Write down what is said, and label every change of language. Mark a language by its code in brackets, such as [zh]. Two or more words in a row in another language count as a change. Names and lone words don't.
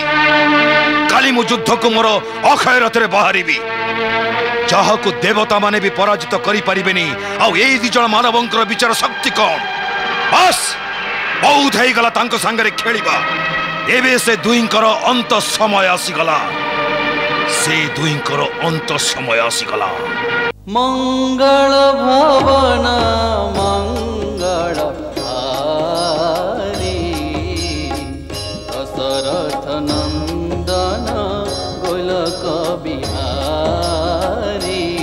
[or] କାଲି ମୁଁ ଯୁଦ୍ଧକୁ ମୋର ଅକ୍ଷୟ ରଥରେ ବାହାରିବି, ଯାହାକୁ ଦେବତା ମାନେ ବି ପରାଜିତ କରିପାରିବେନି। ଆଉ ଏଇ ଦି ଜଣ ମାନବଙ୍କର ବିଚାର ଶକ୍ତି କଣ? ବାସ୍ ବହୁତ ହେଇଗଲା ତାଙ୍କ ସାଙ୍ଗରେ ଖେଳିବା। ଏବେ ସେ ଦୁଇଙ୍କର ଅନ୍ତ ସମୟ ଆସିଗଲା, ସେ ଦୁଇଙ୍କର ଅନ୍ତ ସମୟ ଆସିଗଲା। [awa] मंगल भवन मंगल हारी दशरथ नंदन गोलक बिहारी।